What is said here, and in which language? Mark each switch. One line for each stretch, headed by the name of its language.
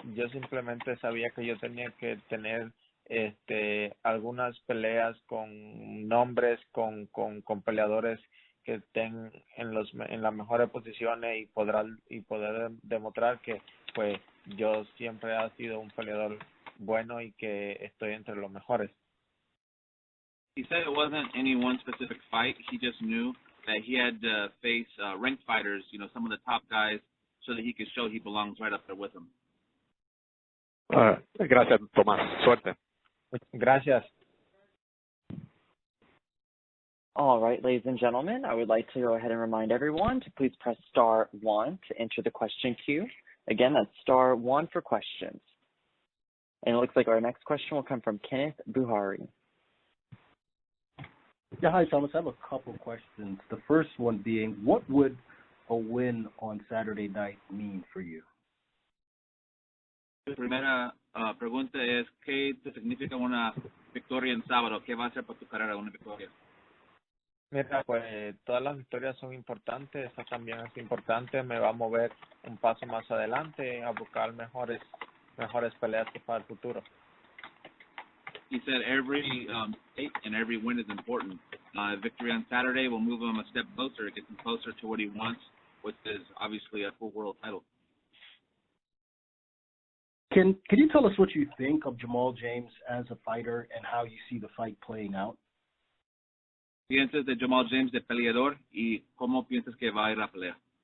Spanish: Yo simplemente sabía que yo tenía que tener algunas peleas con nombres, con peleadores que estén en las mejores posiciones y poder demostrar que pues yo siempre he sido un peleador bueno y que estoy entre los mejores.
English: He said it wasn't any one specific fight. He just knew that he had to face ranked fighters, some of the top guys, so that he could show he belongs right up there with them.
Spanish: Gracias, Tomás. Suerte. Gracias.
English: All right, ladies and gentlemen, I would like to go ahead and remind everyone to please press star 1 to enter the question queue. Again, that's star 1 for questions. And it looks like our next question will come from Kenneth Buhari. Yeah, hi, Thomas. I have a couple questions. The first one being, what would a win on Saturday night mean for you?
Spanish: La primera pregunta es, ¿qué te significa una victoria en sábado? ¿Qué va a hacer para tu carrera una victoria? Mira, pues todas las victorias son importantes, esta también es importante, me va a mover un paso más adelante a buscar mejores peleas para el futuro.
English: He said every fight and every win is important. Victory on Saturday will move him a step closer, get him closer to what he wants, which is obviously a full world title. Can you tell us what you think of Jamal James as a fighter and how you see the fight playing out?
Spanish: ¿Piensas de Jamal James de peleador y cómo piensas que va a ir la pelea?